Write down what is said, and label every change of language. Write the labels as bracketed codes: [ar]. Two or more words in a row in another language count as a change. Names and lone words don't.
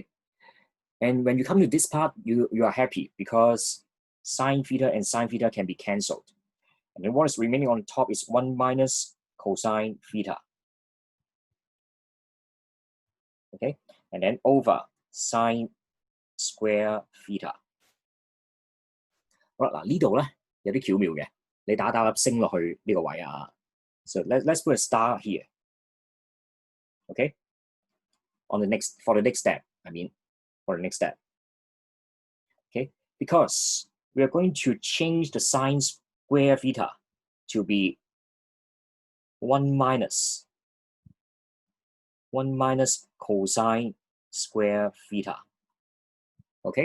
[en] And when you come to this part, you are happy because sine theta and sine theta can be cancelled. And then what is remaining on top is 1 minus cosine theta, okay? And then over sine square theta。 [yue] 好啦，嗱呢度咧有啲巧妙嘅，你打粒升落去呢個位啊。 [en] So let's put a star here, okay? For the next step, for the next step, okay? Because we are going to change the sine square theta to be 1 minus cosine square theta, okay?